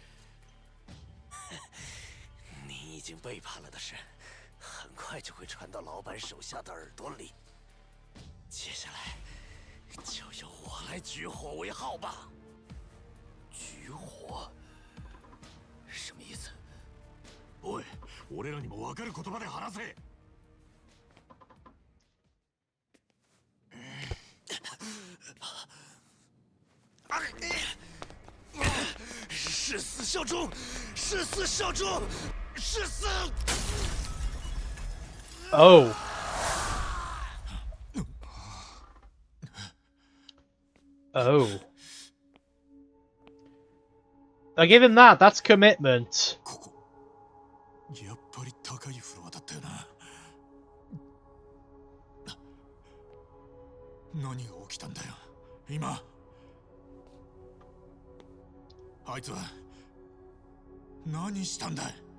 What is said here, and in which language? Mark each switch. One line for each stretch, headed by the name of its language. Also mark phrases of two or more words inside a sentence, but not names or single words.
Chinese: 你已经背叛了的事，很快就会传到老板手下的耳朵里。接下来，就由我来举火为号吧。举火？什么意思？
Japanese: おい、俺らにも分かる言葉で話せ。
Chinese: 誓死效忠，誓死效忠，誓死！
English: Oh. Oh. I give him that. That's commitment.
Japanese: ここやっぱり高いフロアだったよな。何が起きたんだよ今。あいつは何したんだ。